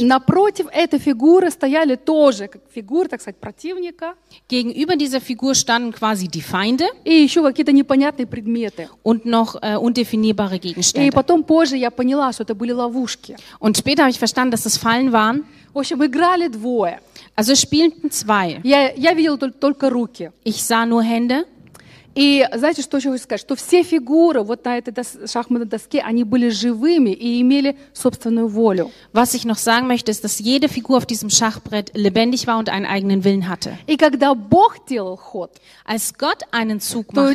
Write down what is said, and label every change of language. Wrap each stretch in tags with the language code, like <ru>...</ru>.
<ru>Напротив этой фигуры стояли тоже как фигуры, так сказать, противника.</ru> <de>Gegenüber dieser Figur standen quasi die Feinde.</de> <ru>И еще какие-то непонятные предметы.</ru> <de>Und noch undefinierbare Gegenstände.</de> <ru>И потом позже я поняла, что это были ловушки.</ru> <de>Und später habe ich verstanden, dass es Fallen waren.</de> <ru>В общем, играли двое.</ru> <de>Also spielten zwei.</de> <ru>Я видела только руки.</ru> <de>Ich sah nur Hände.</de> <ru>И знаете, что еще хочу сказать? Что все фигуры вот на этой шахматной доске, они были живыми и имели собственную волю.</ru> <de>Was ich noch sagen möchte, ist, dass jede Figur auf diesem Schachbrett lebendig war und einen eigenen Willen hatte.</de> <ru>И когда Бог делал ход,</ru> <de>als Gott einen Zug machte,</de>